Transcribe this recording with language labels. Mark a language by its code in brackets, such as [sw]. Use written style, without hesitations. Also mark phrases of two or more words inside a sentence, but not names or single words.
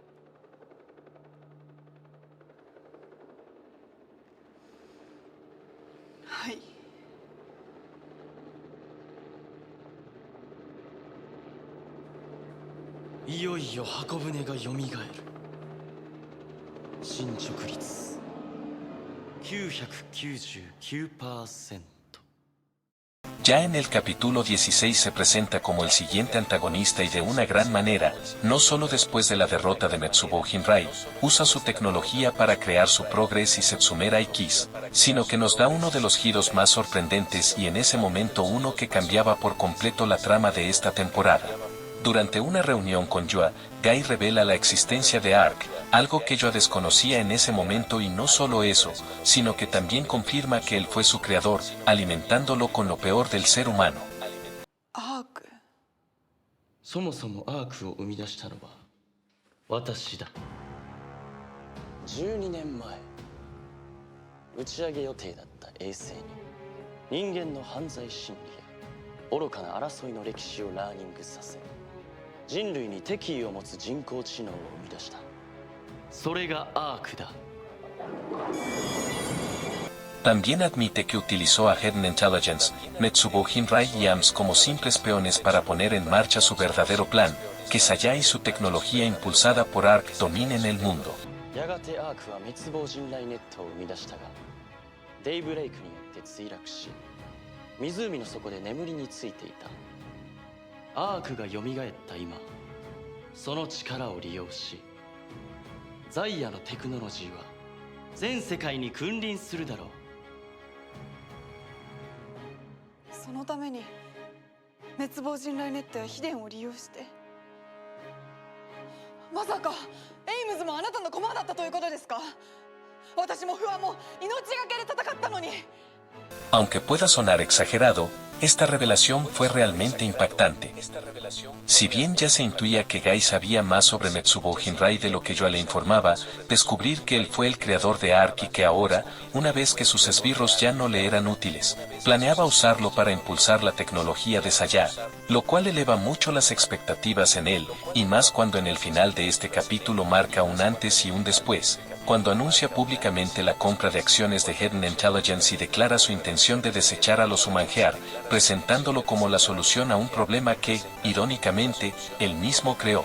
[ja] はい。いよいよ箱舟がよみがえる。進捗率 999%。 [es] Ya en el capítulo 16 se presenta como el siguiente antagonista y de una gran manera, no solo después de la derrota de Metsubo Jinrai, usa su tecnología para crear su Progress y Setsumera X, sino que nos da uno de los giros más sorprendentes y en ese momento uno que cambiaba por completo la trama de esta temporada. Durante una reunión con Yoa, Guy revela la existencia de Ark, algo que Yoa desconocía en ese momento y no solo eso, sino que también confirma que él fue su creador, alimentándolo con lo peor del ser humano. [ja] アーク。そもそもアークを生み出したのは私だ。12年前、打ち上げ予定だった衛星に人間の犯罪心理や愚かな争いの歴史をラーニングさせ、人類に敵意を持つ人工知能を生み出した。それがアークだ。 [es] También admite que utilizó a Hidden Intelligence, Metsubo Jinrai y AMS como simples peones para poner en marcha su verdadero plan, que Saya y su tecnología impulsada por Ark dominen el mundo. [ja] やがてアークは滅亡人雷ネットを生み出したが、デイブレイクによって墜落し、湖の底で眠りについていた。アークが蘇った今、その力を利用し、ザイアのテクノロジーは全世界に君臨するだろう。そのために滅亡人雷ネットや秘伝を利用して、まさかエイムズもあなたの駒だったということですか？私も不安も命がけで戦ったのに。 [es] Aunque pueda sonar exagerado, esta revelación fue realmente impactante. Si bien ya se intuía que Guy sabía más sobre Metsubo Jinrai de lo que Yoa le informaba, descubrir que él fue el creador de Ark y que ahora, una vez que sus esbirros ya no le eran útiles, planeaba usarlo para impulsar la tecnología de Saya, lo cual eleva mucho las expectativas en él, y más cuando en el final de este capítulo marca un antes y un después, cuando anuncia públicamente la compra de acciones de Hidden Intelligence y declara su intención de desechar a los Humangear, presentándolo como la solución a un problema que, irónicamente, él mismo creó.